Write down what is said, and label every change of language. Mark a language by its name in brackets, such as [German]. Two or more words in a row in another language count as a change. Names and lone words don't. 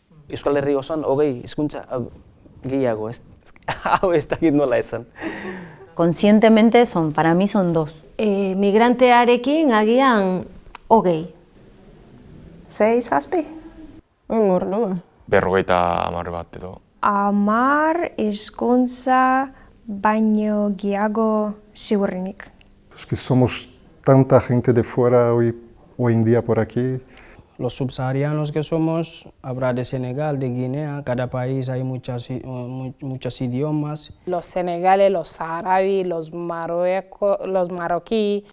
[Basque] Euskal Herri osoan hizkuntza gehiago, hau ez dakit nola esan. [Spanish] Conscientemente para mí son dos. [Basque] Migrantearekin agian 20. 6, 7? Ordu. 50 bat edo. 10 hizkuntza baino gehiago segurenik. [Spanish] Es que somos tanta gente de fuera hoy en día por aquí. Los subsaharianos que somos, habrá de Senegal, de Guinea, cada país hay muchos idiomas. Los senegales, los árabes, los marroquíes.